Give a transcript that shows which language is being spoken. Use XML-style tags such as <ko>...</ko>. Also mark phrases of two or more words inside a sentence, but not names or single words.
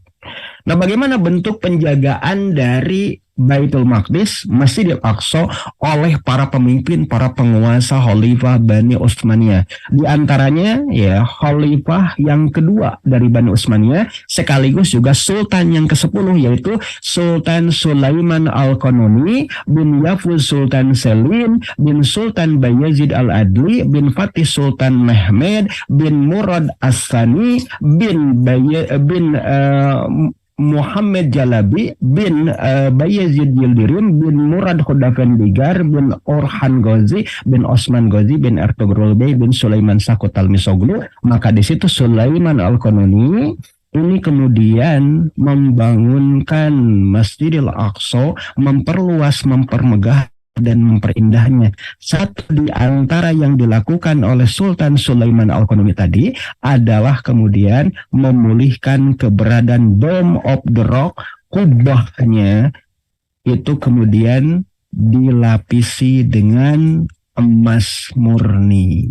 <id>Nah, bagaimana bentuk penjagaan dari Baitul Maqdis, Masjidil Aqsa oleh para pemimpin, para penguasa Khalifah Bani Utsmaniyah? Di antaranya ya Khalifah yang kedua dari Bani Utsmaniyah sekaligus juga Sultan yang ke-10 yaitu Sultan Sulaiman Al-Qanuni bin Yafuz Sultan Selim bin Sultan Bayezid Al-Adli bin Fatih Sultan Mehmed bin Murad As-Sani bin Muhammad Jalabi bin Bayezid Yildirim bin Murad Khodafendigar bin Orhan Ghazi bin Osman Ghazi bin Ertugrul Bey bin Sulaiman Sakut Al-Misoglu. Maka di situ Sulaiman Al-Qanuni ini kemudian membangunkan Masjidil Aqsa, memperluas, mempermegah dan memperindahnya. Satu di antara yang dilakukan oleh Sultan Sulaiman Al-Qanuni tadi adalah kemudian memulihkan keberadaan Dome of the Rock, kubahnya itu kemudian dilapisi dengan emas murni.</id>